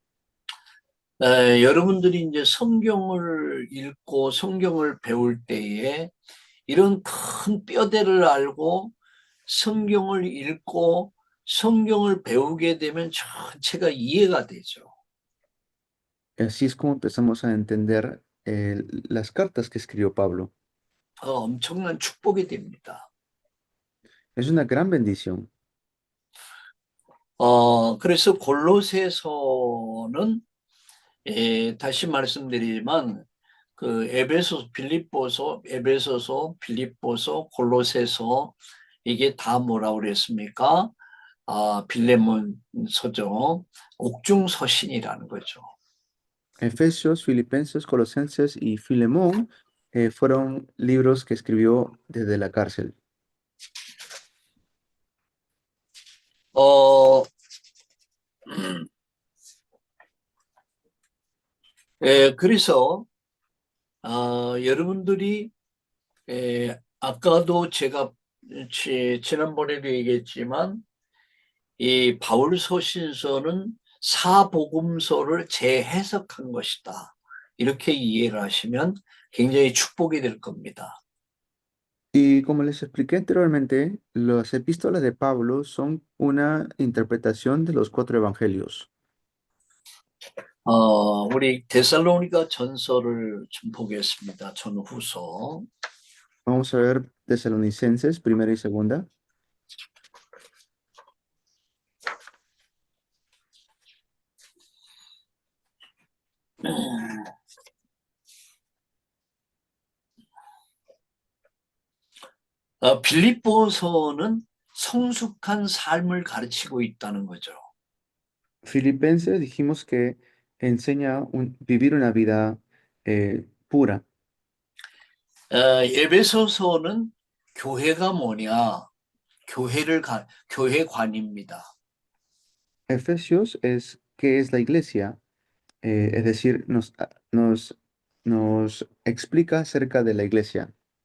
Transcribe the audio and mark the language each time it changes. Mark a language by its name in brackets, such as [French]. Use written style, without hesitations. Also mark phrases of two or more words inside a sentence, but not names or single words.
[Korean] 여러분들이 이제 성경을 읽고 성경을 배울 때에 이런 큰 뼈대를 알고 성경을 읽고 성경을 배우게 되면 전체가 이해가 되죠. [Spanish] Así es como empezamos a entender las cartas que escribió Pablo. [Korean] 엄청난 축복이 됩니다. [Spanish] Es una gran bendición. [Korean] 그래서 골로새서는 다시 말씀드리지만 그 에베소서, 빌립보서, 골로새서 이게 다 뭐라고 그랬습니까? 빌레몬서죠. 옥중서신이라는 거죠. [Spanish] Efesios, Filipenses, Colosenses y Filemón fueron libros que escribió desde la cárcel. [Korean] 어, 그래서 여러분들이 아까도 제가 지난번에도 얘기했지만 이 바울 서신서는 사복음서를 재해석한 것이다. 이렇게 이해를 하시면 굉장히 축복이 될 겁니다. [Spanish] Y como les expliqué anteriormente, las epístolas de Pablo son una interpretación de los cuatro evangelios. [Korean] 우리 데살로니가 전서를 좀 보겠습니다. 전후서. [Spanish] Vamos a ver Tesalonicenses, primera y segunda. [Korean] 빌립보서는 성숙한 삶을 가르치고 있다는 거죠. [Spanish] Filipenses dijimos que enseña vivir una vida pura. [Korean] 에베소서는 교회가 뭐냐? 교회관입니다. [Spanish] Efesios es qué es la iglesia, es decir, nos explica acerca de la iglesia.